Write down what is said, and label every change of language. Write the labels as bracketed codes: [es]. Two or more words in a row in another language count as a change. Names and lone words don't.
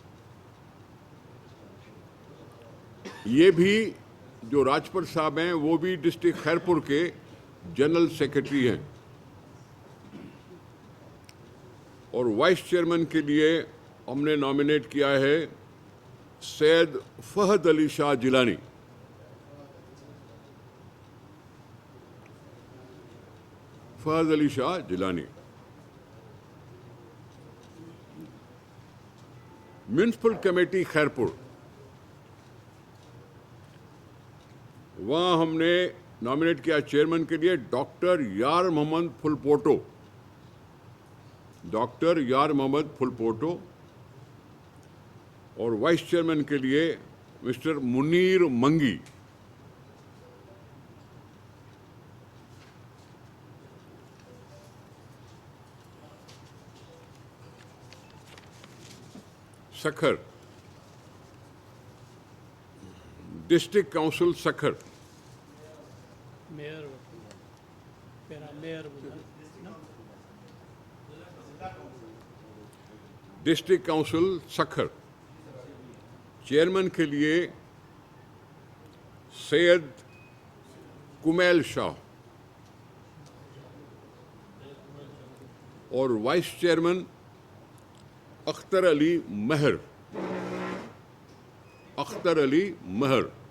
[ur] یہ بھی جو راجپر صاحب ہیں وہ بھی ڈسٹرکٹ خیرپور کے [en] general secretary [ur] ہیں. اور [en] vice chairman [ur] کے لیے ہم نے نامینیٹ کیا ہے سید فہد علی شاہ جیلانی. फहद अली शाह जिलानी। [en] municipal committee Khairpur, [ur] وہاں ہم نے نامینیٹ کیا چیئرمین کے لیے ڈاکٹر یار محمد پھلپوٹو. डॉक्टर यार मोहम्मद फुलपोटो। اور [en] vice chairman [ur] کے لیے مسٹر منیر منگی. [en] Sukkur, district council Sukkur. मेयर पेरा मेयर बुधा district council Sukkur, [ur] چیئرمین کے لیے سید کمیل شاہ، اور [en] vice chairman [ur] اختر علی مہر. अख्तर अली महर।